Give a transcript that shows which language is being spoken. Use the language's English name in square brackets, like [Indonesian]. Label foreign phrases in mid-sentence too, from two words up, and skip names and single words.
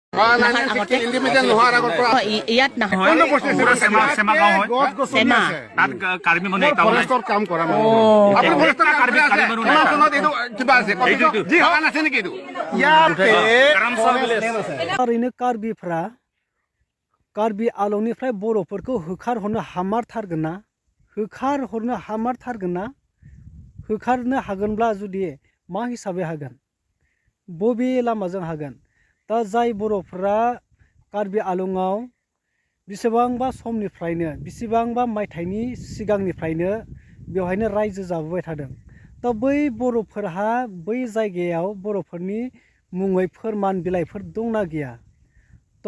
[Assamese] ইণ্ডিপেণ্ডেণ্ট নোহোৱাৰ আগৰ পৰা ইয়াত নহয় চেমা গাঁও হয় চেমা তাত কাৰ্বি মানুহ এটাও নাই ফৰেষ্টৰ কাম কৰা কিবা আছে যি হোৱা নাছে নেকি এইটো [Bodo] ओरैनो कार्बि आलंनिफ्राय बर'फोरखौ होखारहरनो हामारथारगोन ना होखारनो हागोनब्ला जुदि मा हिसाबै हागोन बबे लामाजों हागोन दा जाय बर'फोरा कार्बि आलंआव बेसेबांबा समनिफ्रायनो बेसेबांबा मायथाइनि सिगांनिफ्रायनो बेवहायनो रायजो जाबोबाय थादों दा बै बर'फोरहा बै जायगायाव बर'फोरनि मुङै फोरमान बिलाइफोर दंना गैया तो